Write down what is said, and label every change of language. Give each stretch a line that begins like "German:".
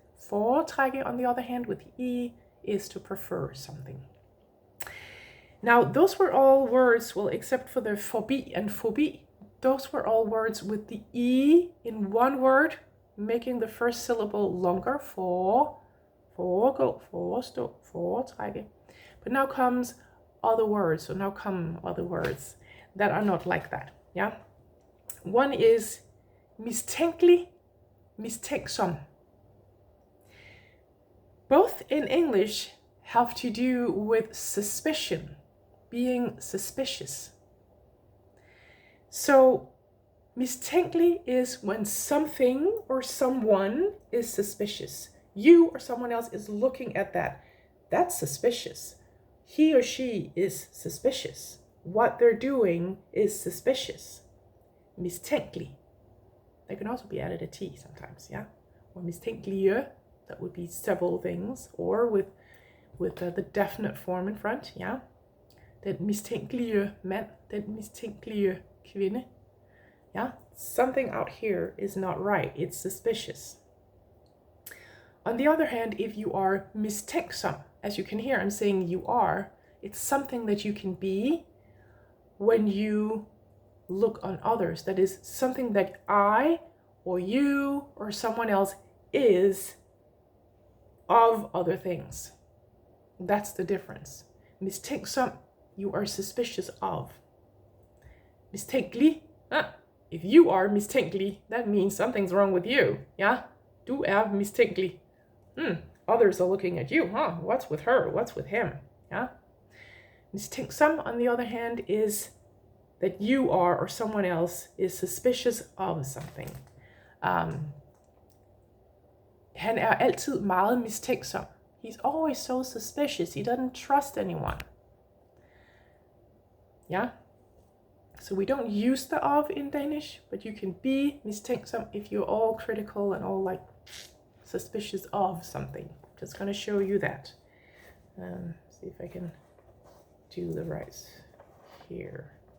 English: Foretrække, on the other hand, with E, is to prefer something. Now, those were all words, well, except for the forbi and phobie. Those were all words with the E in one word, making the first syllable longer. Foregå, forestå, foretrække. But now comes other words, so now come other words that are not like that, yeah? One is mistænkelig, mistænksom. Both in English have to do with suspicion, being suspicious. So mistænkelig is when something or someone is suspicious. You or someone else is looking at that. That's suspicious. He or she is suspicious. What they're doing is suspicious. Mistænkelig. There can also be added a T sometimes, yeah? Or mistænkelige, that would be several things. Or with the definite form in front, yeah?
Danish: Den mistænkelige mand, den mistænkelige kvinde.
English: Yeah? Something out here is not right. It's suspicious. On the other hand, if you are mistænksom, as you can hear, I'm saying you are, it's something that you can be when you look on others. That is something that I or you or someone else is of other things. That's the difference. Mistænksom, you are suspicious of. Mistænkelig, if you are mistænkelig, that means something's wrong with you. Yeah?
Danish: Du er mistænkelig.
English: Others are looking at you. What's with her? What's with him? Yeah? Mistænksom, on the other hand, is that you are or someone else is suspicious of something.
Danish: Han er altid meget mistænksom.
English: He's always so suspicious. He doesn't trust anyone. Yeah? So we don't use the of in Danish, but you can be mistænksom if you're all critical and all like suspicious of something. Just going to show you that. See if I can do the right here.